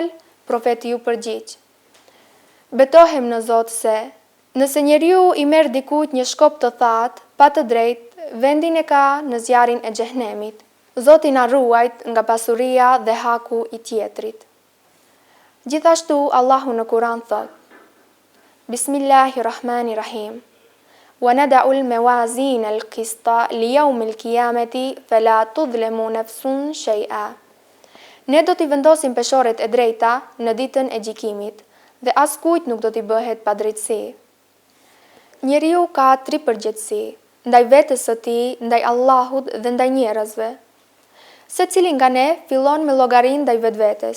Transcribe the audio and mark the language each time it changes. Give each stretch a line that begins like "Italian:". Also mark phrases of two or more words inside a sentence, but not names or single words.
Albanian: Profeti ju përgjigj: "Betohem në Zot se nëse njeriu i merr dikujt një shkop të thatë, pa të drejtë, vendin e ka në zjarrin e xhehenemit. Zoti na ruajt nga pasuria dhe haku i tjetrit." Gjithashtu Allahu në Kur'an thot:
Arabic: Bismillahirrahmanirrahim. ونضع الموازين القسط ليوم القيامة فلا تظلم نفس شيئا.
Albanian: Ne do t'i vendosim peshoret e drejta në ditën e gjykimit dhe askujt nuk do t'i bëhet padrejtësi. Njeriu ka 3 përgjegjësi, ndaj vetes së tij, ndaj Allahut dhe ndaj njerëzve. Secili nga ne fillon me llogarinë ndaj vetvetes.